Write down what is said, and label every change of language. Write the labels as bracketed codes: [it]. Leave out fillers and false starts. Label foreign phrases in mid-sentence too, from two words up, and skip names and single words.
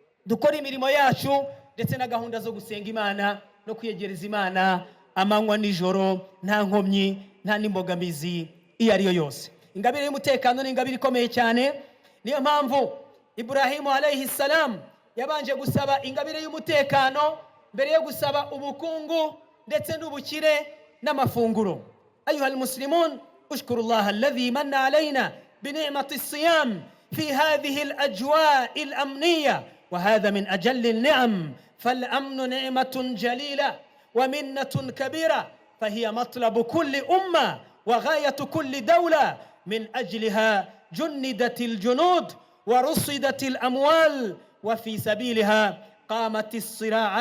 [rw] dukora imirimo yacu ndetse na gahunda zo gusenga Imana no kwiyegereza Imana amanywa nijoro, nta nkomyi, nta n'imbogamizi iyo ariyo yose. Ingabire y'umutekano ni ingabire ikomeye cyane. Niyo mpamvu Ibrahimu [ar] عليه السلام [rw] yabanje gusaba ingabire y'umutekano mbere yo gusaba ubukungu ndetse n'ubukire n'amafunguro. [ar] أيها المسلمون، اشكروا الله الذي من علينا بنعمة الصيام في هذه الأجواء الأمنية، وهذا من أجل النعم. فالأمن نعمة جليلة ومنة كبيرة، فهي مطلب كل أمة وغاية كل دولة، من أجلها جندت الجنود ورصدت الأموال، وفي سبيلها قامت الصراع.